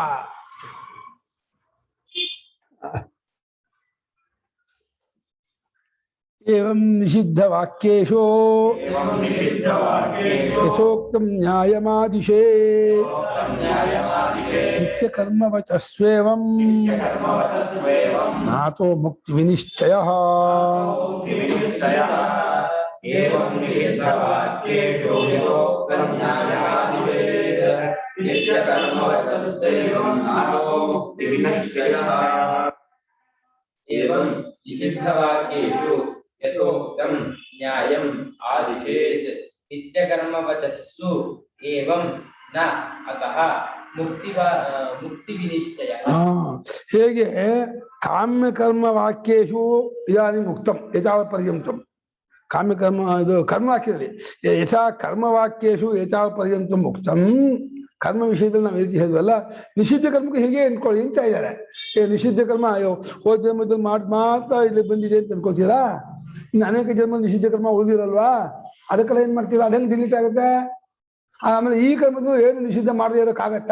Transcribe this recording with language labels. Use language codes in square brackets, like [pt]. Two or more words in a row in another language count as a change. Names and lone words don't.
[sa] ಏವಂ ನಿಷಿದ್ಧ ವಾಕ್ಯೇಶು ಯಥೋಕ್ತಂ ನ್ಯಾಯಮಾದಿಶೇ ನಿತ್ಯ ಕರ್ಮವಚಸ್ವೇವಂ ನಾತೋ ಮುಕ್ತಿ ವಿನಿಶ್ಚಯಃ. एवं निषिद्धवाक्येषु यथोक्तं न्यायम् आदिशेत् नित्यकर्मवचस्सु एवं न अतः मुक्तिविनिश्चयः. ಹೇಗೆ ಕಾಮ್ಯ ಕರ್ಮ ವಾಕ್ಯೇಶು ಇದಾನಿ ಮುಕ್ತಂ ಯಥಾವತ್ ಪರ್ಯಂತಂ. ಕಾಮ್ಯಕರ್ಮ [kn] ಇದು ಕರ್ಮವಾಕ್ಯದಲ್ಲಿ [sa] ಯಥಾ ಕರ್ಮವಾಕ್ಯೇಶು ಯಥಾವತ್ ಪರ್ಯಂತಂ ಮುಕ್ತಂ. [kn] ಕರ್ಮ ವಿಷಯದಲ್ಲಿ ನಾವು ರೀತಿ ಹೇಳಿದ್ವಲ್ಲ, ನಿಷಿದ್ಧ ಕರ್ಮಕ್ಕೆ ಹೀಗೆ ಅನ್ಕೊಳ್ಳಿ ಅಂತ ಇದ್ದಾರೆ. ನಿಷಿದ್ಧ ಕರ್ಮ ಅಯ್ಯೋ ಹೋದ ಜನ್ಮದಲ್ಲಿ ಮಾತ್ರ ಇಲ್ಲಿ ಬಂದಿದೆ ಅಂತ ಅನ್ಕೋತೀರಾ? ಇನ್ನು ಅನೇಕ ಜನ್ಮ ನಿಷಿದ್ಧ ಕರ್ಮ ಉಳಿದಿರಲ್ವಾ, ಅದಕ್ಕೆಲ್ಲ ಏನ್ ಮಾಡ್ತೀರಾ, ಅದಂಗೆ ಡಿಲೀಟ್ ಆಗುತ್ತೆ. ಆಮೇಲೆ ಈ ಕರ್ಮದ್ದು ಏನು ನಿಷಿದ್ಧ ಮಾಡದೇ ಇರೋಕ್ಕಾಗತ್ತಾ?